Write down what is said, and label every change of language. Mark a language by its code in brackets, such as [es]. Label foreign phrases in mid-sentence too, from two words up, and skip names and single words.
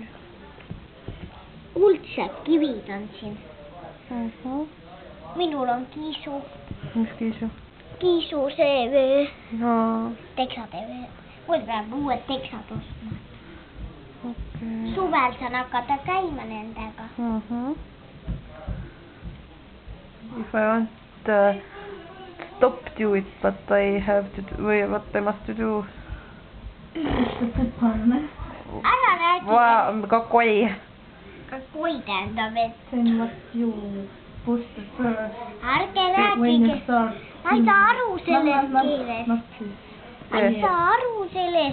[et] Kuldsed kivid on siin. Minul on kiisu. Mis kiisu? Kiisu see teksade. Mul peab uued teksad ostma. Okei. Suvel saan hakata käima nendega. [en] If I want stop do it, but I have to do, või what I must to do. [et] Ära räägi. Kakoi. Kakoi tähendab, et... [en] Then what you push the first. [et] Ärge rääkige. Ma ei saa aru sellest keelest. Ma ei saa aru sellest